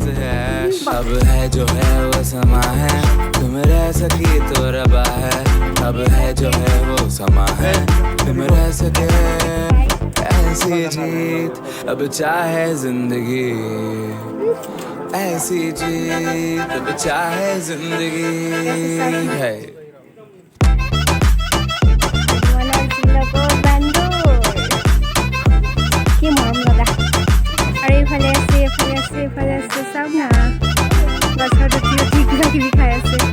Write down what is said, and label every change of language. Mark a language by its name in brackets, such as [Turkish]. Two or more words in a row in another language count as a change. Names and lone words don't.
[Hindi] है अब है जो है वो समा है तुम रह सकी तो रबा है अब है जो है वो समा है तुम रह सके ऐसी जीत अब चाहे जिंदगी ऐसी जीत अब चाहे जिंदगी है [Assamese] এইফালে আছে চাওক না গছৰ উঠি কিবা কিবি খাই আছে